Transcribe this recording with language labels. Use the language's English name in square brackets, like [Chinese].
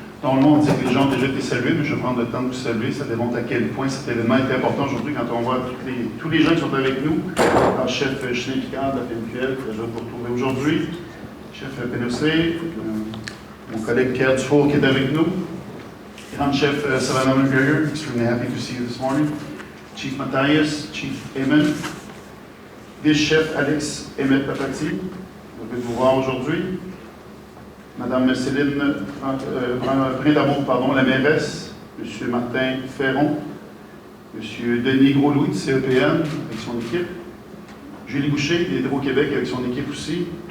[French] Normalement, on dit que les gens ont déjà été salués, mais je vais prendre le temps de vous saluer. Ça démontre à quel point cet événement est important aujourd'hui quand on voit tous les gens qui sont avec nous. Alors, chef Cheney Picard de la PMQL, très heureux de vous retrouver aujourd'hui. Chef Pénossé, mon collègue Pierre Dufour qui est avec nous. [English] Grand chef Savannah McGregor, extremely happy to see you this morning. Chief Matthias, Chief Eamon. [French] Vice-chef Alex Emmett Papati, heureux de vous voir aujourd'hui. Madame Céline Brindamour, la mairesse, M. Martin Ferron, M. Denis Gros-Louis de CEPN avec son équipe, Julie Boucher d'Hydro-Québec avec son équipe aussi.